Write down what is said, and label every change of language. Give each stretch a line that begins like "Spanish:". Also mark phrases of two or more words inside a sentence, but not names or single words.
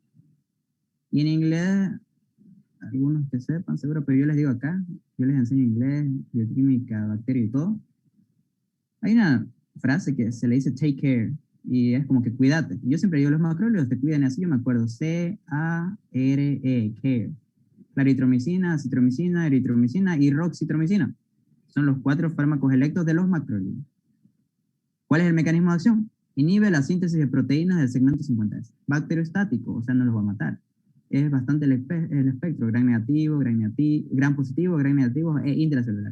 Spanish: Y en inglés, algunos que sepan, seguro, pero yo les digo acá, yo les enseño inglés, bioquímica, bacteria y todo. Hay una frase que se le dice
English: take care,
Spanish: y es como que cuídate. Yo siempre digo, los macrólidos te cuidan, y así yo me acuerdo, C-A-R-E, care. Claritromicina, citromicina, eritromicina y roxitromicina. Son los 4 fármacos electos de los macrólidos. ¿Cuál es el mecanismo de acción? Inhibe la síntesis de proteínas del segmento 50S. Bacteriostático, o sea, no los va a matar. Es bastante el espectro, gran negativo, gran positivo, gran negativo e intracelulares.